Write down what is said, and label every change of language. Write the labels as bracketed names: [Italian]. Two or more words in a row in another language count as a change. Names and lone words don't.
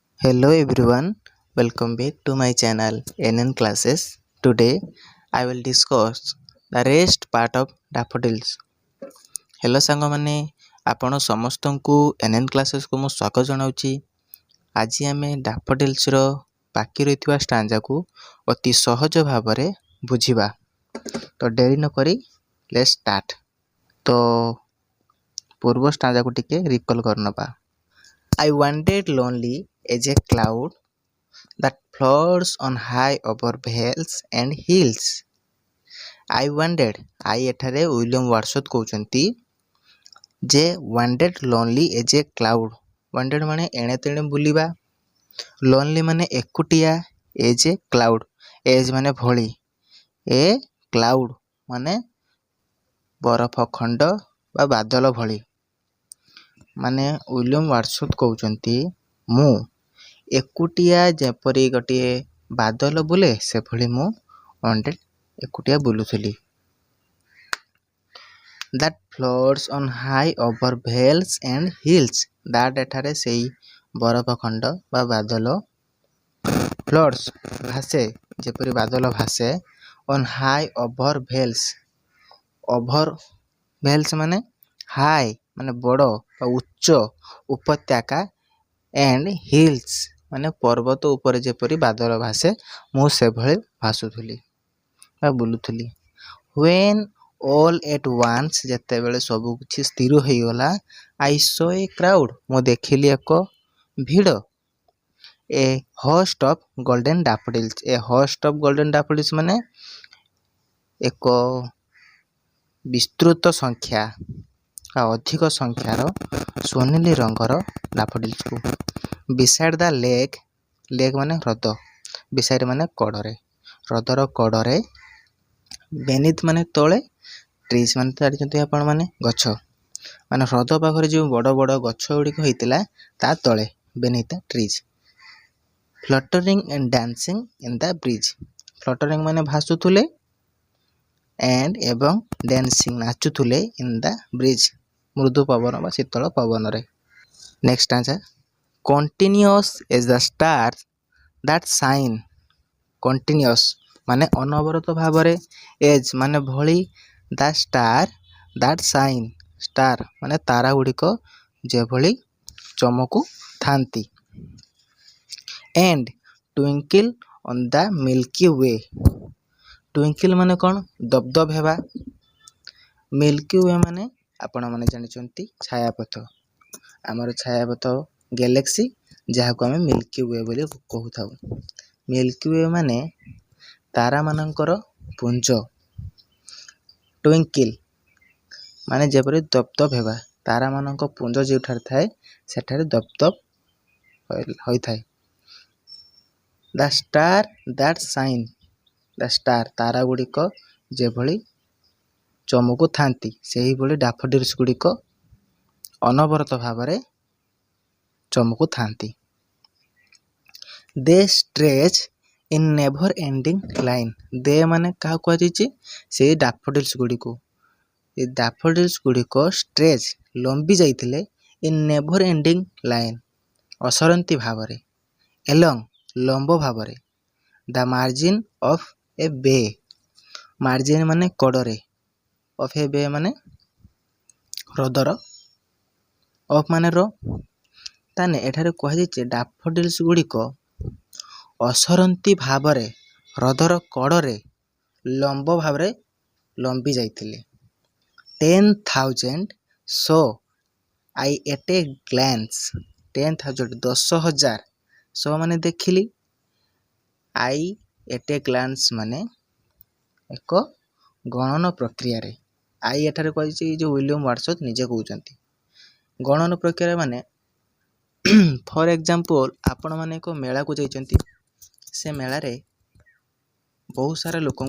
[English] Hello everyone, welcome back to my channel NN Classes. Today I will discuss the rest part of daffodils. [Odia] Hello ସାଙ୍ଗମାନେ ଆପଣ ସମସ୍ତଙ୍କୁ NN Classesକୁ ମୁଁ ସ୍ୱାଗତ ଜଣାଉଛି। ଆଜି ଆମେ ଡାଫୋଡିଲ୍ସର ବାକି ରହିଥିବା ଷ୍ଟାଞ୍ଜାକୁ ଅତି ସହଜ ଭାବରେ ବୁଝିବା। ତ ଡେରି ନକରି ଲେଟ୍ସ ଷ୍ଟାର୍ଟ। ତ ପୂର୍ବ ଷ୍ଟାଞ୍ଜାକୁ ଟିକେ ରିକଲ୍ କରିନେବା। [English] I wandered lonely as a cloud that floats on high over vales and hills. I wandered, I [Odia] ଏଠାରେ ୱିଲିୟମ୍ ୱାର୍ଡସୱର୍ଥ କହୁଛନ୍ତି ଯେ [English] wandered lonely as a cloud. [Odia] wandered ମାନେ ଏଣେ ତେଣେ ବୁଲିବା, lonely ମାନେ ଏକୁଟିଆ, [English] as a cloud, as [Odia] ମାନେ ଭଳି, [English] a cloud [Odia] ମାନେ ବରଫ ଖଣ୍ଡ ବା ବାଦଲ ଭଳି। ମାନେ ୱିଲିୟମ୍ ୱାର୍ଡସୱର୍ଥ କହୁଛନ୍ତି ମୁଁ ଏକୁଟିଆ ଯେପରି ଗୋଟିଏ ବାଦଲ ବୁଲେ ସେଭଳି ମୁଁ wandered ଏକୁଟିଆ ବୁଲୁଥିଲି। [English] That floats on high over vales and hills. [Odia] That ଏଠାରେ ସେଇ ବରଫ ଖଣ୍ଡ ବା ବାଦଲ, floats ଭାସେ ଯେପରି ବାଦଲ ଭାସେ, [English] on high over vales, over vales [Odia] ମାନେ high ମାନେ ବଡ଼ ବା ଉଚ୍ଚ ଉପତ୍ୟକା, [English] and hills [Odia] ମାନେ ପର୍ବତ ଉପରେ ଯେପରି ବାଦଲ ଭାସେ ମୁଁ ସେଭଳି ଭାସୁଥିଲି ବା ବୁଲୁଥିଲି। [English] When all at once [Odia] ଯେତେବେଳେ ସବୁ କିଛି ସ୍ଥିର ହୋଇଗଲା, [English] I saw a crowd [Odia] ମୁଁ ଦେଖିଲି ଏକ ଭିଡ଼, [English] a host of golden daffodils, a host of golden daffodils [Odia] ମାନେ ଏକ ବିସ୍ତୃତ ସଂଖ୍ୟା ବା ଅଧିକ ସଂଖ୍ୟାର ସ୍ୱର୍ଣ୍ଣିଲି ରଙ୍ଗର ଡାଫୋଡିଲ୍ସକୁ। [English] Beside the lake, lake [Odia] ମାନେ ହ୍ରଦ, beside ମାନେ କଡ଼ରେ, ହ୍ରଦର କଡ଼ରେ, beneath ମାନେ ତଳେ, trees ମାନେ ଜାଣିଛନ୍ତି ଆପଣମାନେ ଗଛ, ମାନେ ହ୍ରଦ ପାଖରେ ଯେଉଁ ବଡ଼ ବଡ଼ ଗଛ ଗୁଡ଼ିକ ହେଇଥିଲା ତା ତଳେ, [English] beneath the trees, fluttering and dancing in the breeze, fluttering [Odia] ମାନେ ଭାସୁଥିଲେ, and ଏବଂ dancing ନାଚୁଥିଲେ [English] in the breeze [Odia] ମୃଦୁ ପବନ ବା ଶୀତଳ ପବନରେ। [English] next answer, continuous as the stars that shine, continuous [Odia] ମାନେ ଅନବରତ ଭାବରେ, [English] as [Odia] ମାନେ ଭଳି, [English] the star that shine, star [Odia] ମାନେ ତାରା ଗୁଡ଼ିକ ଯେଭଳି ଚମକୁ ଥାନ୍ତି, [English] and twinkle on the milky way, twinkle [Odia] ମାନେ କ'ଣ, ଦବଦବ ହେବା, ମିଲ୍କି ୱେ ମାନେ ଆପଣମାନେ ଜାଣିଛନ୍ତି ଛାୟାପଥ, ଆମର ଛାୟାପଥ ଗ୍ୟାଲେକ୍ସି ଯାହାକୁ ଆମେ ମିଲ୍କି ୱେ ବୋଲି କହୁଥାଉ। ମିଲ୍କି ୱେ ମାନେ ତାରାମାନଙ୍କର ପୁଞ୍ଜ, ଟ୍ୱିଙ୍କିଲ୍ ମାନେ ଯେପରି ଦବଦବ ହେବା, ତାରାମାନଙ୍କ ପୁଞ୍ଜ ଯେଉଁଠାରେ ଥାଏ ସେଠାରେ ଦବଦବ ହୋଇଥାଏ। [English] The star that shine, the star [Odia] ତାରା ଗୁଡ଼ିକ ଯେଭଳି ଚମକୁଥାନ୍ତି ସେହିଭଳି ଡାଫୋଡିଲ୍ସ ଗୁଡ଼ିକ ଅନବରତ ଭାବରେ ଚମକୁଥାନ୍ତି। [English] They stretch in never ending line, they [Odia] ମାନେ କାହାକୁ କୁହାଯାଇଛି, ସେଇ ଡାଫୋଡିଲ୍ସ ଗୁଡ଼ିକୁ, ଏ ଡାଫୋଡିଲ୍ସ ଗୁଡ଼ିକ ଷ୍ଟ୍ରେଚ୍ ଲମ୍ବି ଯାଇଥିଲେ, [English] in never ending line [Odia] ଅସରନ୍ତି ଭାବରେ, along ଲମ୍ବ ଭାବରେ, [English] the margin of a bay, margin [Odia] ମାନେ କଡ଼ରେ, [English] of a bay ମାନେ [Odia] ହ୍ରଦର, of ମାନେ ର, ତାହେଲେ ଏଠାରେ କୁହାଯାଇଛି ଡାଫୋଡିଲ୍ସ ଗୁଡ଼ିକ ଅସରନ୍ତି ଭାବରେ ହ୍ରଦର କଡ଼ରେ ଲମ୍ବ ଭାବରେ ଲମ୍ବି ଯାଇଥିଲେ। [English] 10,000 saw I at a glance, 10,000 10,000 saw ମାନେ ଦେଖିଲି, I at a glance [Odia] ମାନେ ଏକ ଗଣନ ପ୍ରକ୍ରିୟାରେ, I ଏଠାରେ କୁହାଯାଇଛି ଏଇ ଯେଉଁ ୱିଲିୟମ୍ ୱାର୍ଡସୱର୍ଥ ନିଜେ କହୁଛନ୍ତି। ଗଣନ ପ୍ରକ୍ରିୟା ମାନେ [English] for example [Odia] ଆପଣମାନେ ଏକ ମେଳାକୁ ଯାଇଛନ୍ତି, ସେ ମେଳାରେ ବହୁତ ସାରା ଲୋକଙ୍କୁ